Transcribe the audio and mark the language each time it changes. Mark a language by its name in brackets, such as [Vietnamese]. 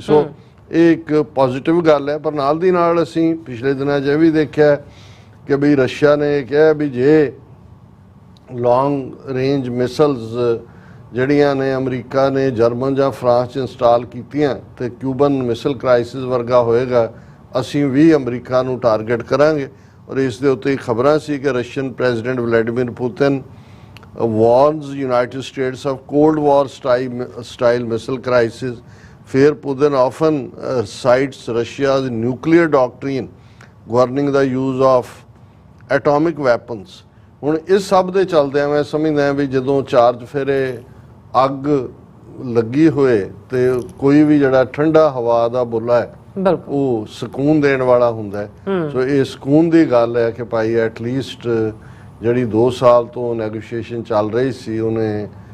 [Punjabi] ਸੋ ਇਹ ਇੱਕ ਪੋਜ਼ਿਟਿਵ ਗੱਲ ਹੈ। ਪਰ ਨਾਲ ਦੀ ਨਾਲ ਅਸੀਂ ਪਿਛਲੇ ਦਿਨਾਂ 'ਚ ਇਹ ਵੀ ਦੇਖਿਆ ਕਿ ਵੀ ਰਸ਼ੀਆ ਨੇ ਕਿਹਾ ਵੀ ਜੇ ਲੌਂਗ ਰੇਂਜ ਮਿਸਲਸ ਜਿਹੜੀਆਂ ਨੇ ਅਮਰੀਕਾ ਨੇ ਜਰਮਨ ਜਾਂ ਫਰਾਂਸ 'ਚ ਇੰਸਟਾਲ ਕੀਤੀਆਂ ਤੇ ਕਿਊਬਨ ਮਿਸਲ ਕ੍ਰਾਈਸਿਸ ਵਰਗਾ ਹੋਏਗਾ, ਅਸੀਂ ਵੀ ਅਮਰੀਕਾ ਨੂੰ ਟਾਰਗੇਟ ਕਰਾਂਗੇ। ਔਰ ਇਸ ਦੇ ਉੱਤੇ ਖਬਰਾਂ ਸੀ ਕਿ Russian president ਵਲੈਡੀਮੀਰ Putin [English] warns United States of Cold War style missile crisis. Fear Putin often cites Russia's nuclear doctrine governing the use of atomic weapons. [Punjabi] ਹੁਣ ਇਸ ਸਭ ਦੇ ਚੱਲਦਿਆਂ ਮੈਂ ਸਮਝਦਾ ਵੀ ਜਦੋਂ 4 ਚੁਫੇਰੇ ਅੱਗ ਲੱਗੀ ਹੋਏ ਤੇ ਕੋਈ ਵੀ ਜਿਹੜਾ ਠੰਡਾ ਹਵਾ ਦਾ ਬੁੱਲਾ ਹੈ ਉਹ ਸਕੂਨ ਦੇਣ ਵਾਲਾ ਹੁੰਦਾ ਹੈ। ਸੋ ਇਹ ਸਕੂਨ ਦੀ ਗੱਲ ਹੈ ਕਿ ਭਾਈ ਐਟਲੀਸਟ ਜਿਹੜੀ 2 ਸਾਲ ਤੋਂ ਨੈਗੋਸ਼ੀਏਸ਼ਨ ਚੱਲ ਰਹੀ ਸੀ ਉਹਨੇ